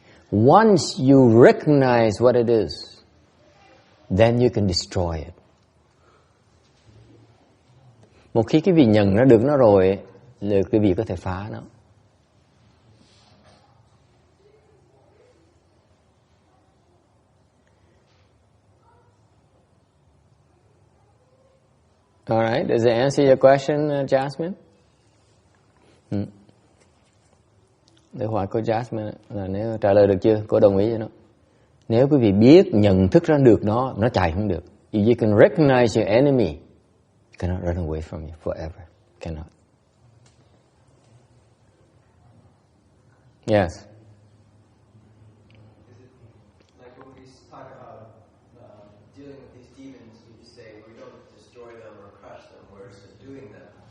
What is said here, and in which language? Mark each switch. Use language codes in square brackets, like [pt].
[en] Once you recognize what it is, then you can destroy it. [vi] Một khi cái vị nhận ra được nó rồi, là cái vị có thể phá nó. [en] All right, does it answer your question, Jasmine? [vi] Để hỏi cô Jasmine là nếu trả lời được chưa? Cô đồng ý với nó. Nếu quý vị biết nhận thức ra được nó chạy không được. [en] If you can recognize your enemy, you cannot run away from you forever. Cannot. Yes. Is it like when we talk about dealing with these demons, you say we don't destroy them or crush them, we're subduing them.